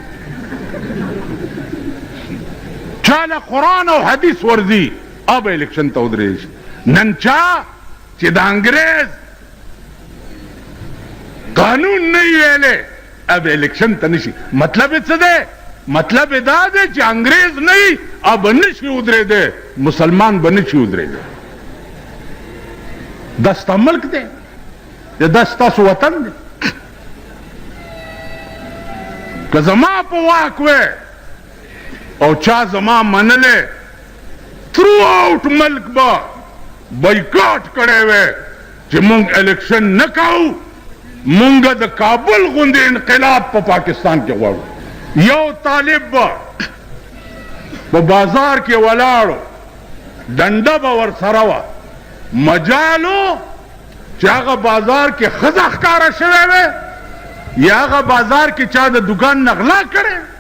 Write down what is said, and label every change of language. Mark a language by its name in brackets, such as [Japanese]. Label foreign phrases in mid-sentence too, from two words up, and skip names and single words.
[Pashto] چاله قرآن او حدیث ورځي اب الیکشن ته ودرېدی شي نن چا چې د انګریز قانون نه ویلې اب الیکشن ته نشي مطلب یې څه دی مطلب یې دا دی چې انګریز نه وي اب نشي ودرېدی مسلمان به نشي ودرېدی دا ستا ملک دی دا ستاسو وطن دی که زما په واک وی او چا زما منلی تھرو آؤٹ ملک به بایکاټ کړی وی چې مونږ الیکشن نه کوو مونږ د کابل غوندې انقلاب په پاکستان کې غواړو یو طالب با په بازار کې ولاړو ډنډه به ورسره وه مجالو چې هغه بازار کې ښځه ښکاره شوی وی یا هغه بازار کې چا د دکان نه غلا کړی